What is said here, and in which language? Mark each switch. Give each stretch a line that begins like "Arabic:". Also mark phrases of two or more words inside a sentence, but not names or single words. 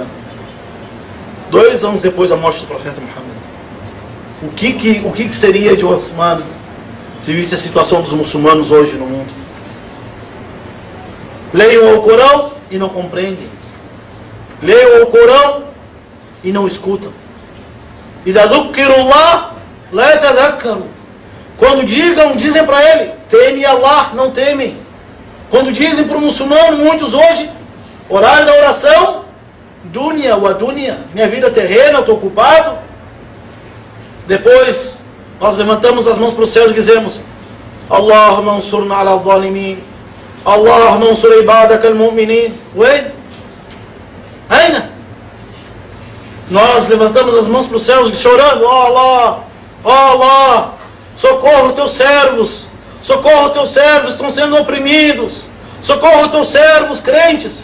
Portuguese: 2 anos depois da morte do profeta Muhammad. O que seria de Uthman se visse a situação dos muçulmanos hoje no mundo? Leiam o Corão e não compreendem. Leiam o Corão e não escutam.
Arabic: إذا ذكروا الله لا يتذكروا.
Portuguese: Quando dizem para ele, teme Allah, não temem. Quando dizem para o muçulmano, muitos hoje, horário da oração,
Arabic: دنيا ودنيا,
Portuguese: minha vida terrena, eu estou ocupado. Depois, nós levantamos as mãos para o céu e dizemos,
Arabic: اللهم انصرنا على الظالمين، اللهم انصر عبادك المؤمنين.
Portuguese: Ué? Aina? Nós levantamos as mãos para os céus chorando, ó Allah, ó Allah, socorra os teus servos, estão sendo oprimidos, socorra os teus servos crentes.